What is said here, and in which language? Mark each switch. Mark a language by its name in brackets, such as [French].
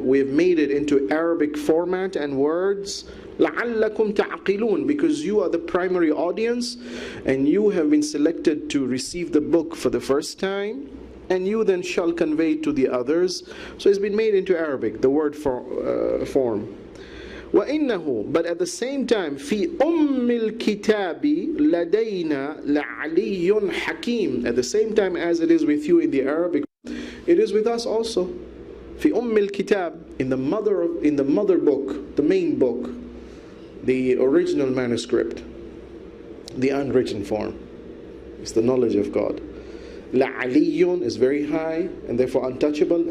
[English] We have made it into Arabic format and words. [Arabic] لَعَلَّكُمْ تَعْقِلُونَ. [English] Because you are the primary audience and you have been selected to receive the book for the first time, and you then shall convey to the others. So it's been made into Arabic, the word form. [Arabic] وَإِنَّهُ, [English] but at the same time, [Arabic] فِي أُمِّ الْكِتَابِ لَدَيْنَا لَعَلِيٌّ حَكِيمٌ. [English] At the same time as it is with you in the Arabic, it is with us also. [Arabic] فِي أُمِّ الْكِتَابِ, [English] in the mother book, the main book, the original manuscript, the unwritten form. It's the knowledge of God. لَعَلِيٌّ is very high and therefore untouchable.